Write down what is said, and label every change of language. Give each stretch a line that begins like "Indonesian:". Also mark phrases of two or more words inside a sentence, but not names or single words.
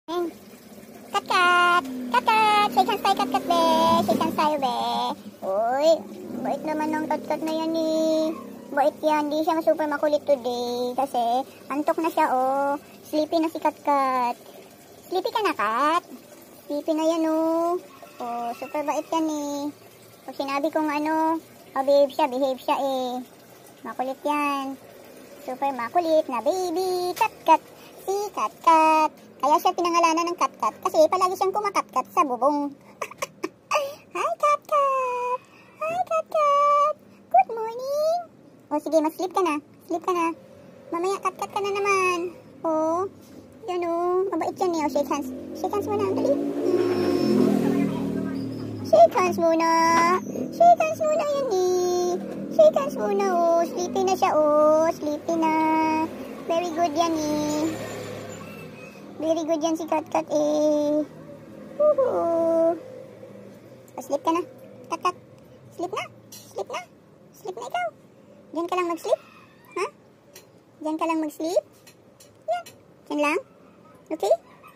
Filipino: Kat-kat! Kat-kat!
English: Shake hands
Filipino: tayo, kat-kat, be!
English: Shake hands
Filipino: tayo, be! Uy! Bait naman ng kat-kat na yan, eh. Bait yan. Di siya super makulit today. Kasi, antok na siya, oh. Sleepy na si kat-kat. Sleepy ka na, kat? Sleepy na yan, oh. Oh, super bait yan, eh. Pag sinabi kong behave siya, eh. Makulit yan. Super makulit na baby. Kat-kat. Si kat-kat. Kaya siya pinangalanan ng kat-kat kasi palagi siyang kumakat-kat sa bubong. Hi, kat-kat! Hi, kat-kat!
English: Good morning!
Filipino: O sige, mag-sleep ka na. Sleep ka na. Mamaya kat-kat ka na naman. O, yun o. Mabait yan eh. O,
English: shake hands. Shake hands
Filipino: muna. Dali.
English: Shake hands
Filipino: muna.
English: Shake hands
Filipino: muna yan eh.
English: Shake hands
Filipino: muna o. Sleepy na siya o. Sleepy na.
English: Very good
Filipino: yan eh.
English: Very good
Filipino: yan si kat-kat eh. Woohoo. Sleep ka na. Kat-kat. Sleep na. Sleep na. Sleep na ikaw. Diyan ka lang mag-sleep. Ha? Diyan ka lang mag-sleep? Yan. Diyan lang. Okay?